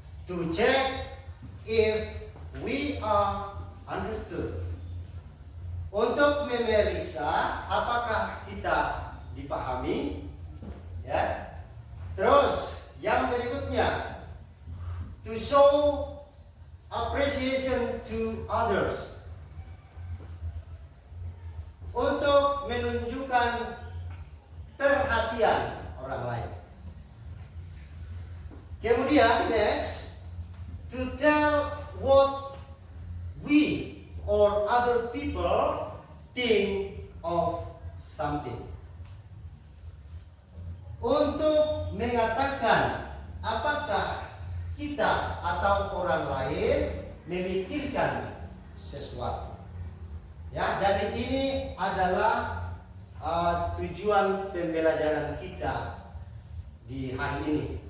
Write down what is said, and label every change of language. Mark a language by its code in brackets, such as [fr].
[en] To check if we are understood. [id] Untuk memeriksa apakah kita dipahami, ya. Terus yang berikutnya, [en] to show appreciation to others. [id] Untuk menunjukkan perhatian orang lain. Kemudian [en] next, to tell what we or other people think of something. [id] Untuk mengatakan apakah kita atau orang lain memikirkan sesuatu. Ya, jadi ini adalah tujuan pembelajaran kita di hari ini.